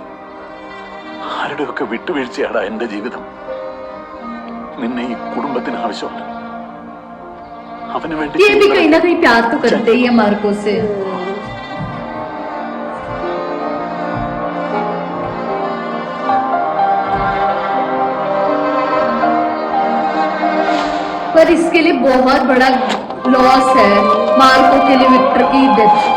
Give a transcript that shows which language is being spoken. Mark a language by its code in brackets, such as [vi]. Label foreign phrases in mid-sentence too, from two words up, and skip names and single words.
[ml] ആരുടെയൊക്കെ വിട്ടുവീഴ്ചയാടാ എന്റെ ജീവിതം. നിന്നെ ഈ കുടുംബത്തിന് ആവശ്യമുണ്ട്. അവന് വേണ്ടി [hi] ये भी कहीं ना कहीं प्यार तो करते ही है मार्को से. पर इसके लिए बहुत बड़ा लॉस है मार्को के लिए विक्टर की डेथ.